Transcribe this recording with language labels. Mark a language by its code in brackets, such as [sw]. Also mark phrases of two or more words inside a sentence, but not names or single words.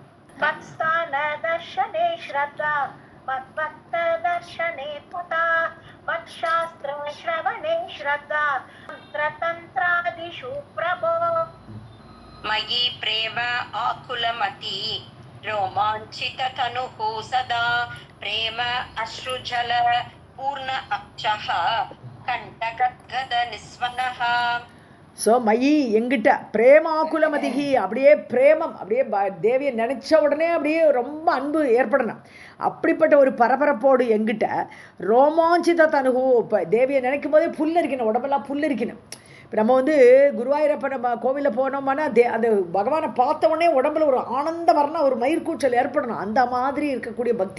[sa] मत्स्थान दर्शने श्रद्धा मद्भक्त दर्शने तथा मच्छास्त्र श्रवणे श्रद्धा मन्त्रतन्त्रादिषु प्रभो. मयि प्रेम आकुलमति रोमाञ्चिततनुः सदा प्रेम अश्रुजल पूर्ण अक्षः कण्टकद्गद निस्वनः. [ta] ஸோ மயி எங்கிட்ட பிரேமாக்குலமதிகி, அப்படியே பிரேமம், அப்படியே தேவியை நினச்ச உடனே அப்படியே ரொம்ப அன்பு ஏற்படணும். அப்படிப்பட்ட ஒரு பரபரப்போடு எங்கிட்ட ரோமாஞ்சித தனுகு, இப்போ தேவியை நினைக்கும் போதே புல்லரிக்கணும், உடம்பெல்லாம் புல்லரிக்கணும். இப்போ நம்ம வந்து குருவாயூரப்ப நம்ம கோவிலில் போனோம்னா அந்த பகவானை பார்த்த உடனே உடம்புல ஒரு ஆனந்தம் வரணும், ஒரு மயிர்கூச்சல் ஏற்படணும், அந்த மாதிரி இருக்கக்கூடிய பக்தி.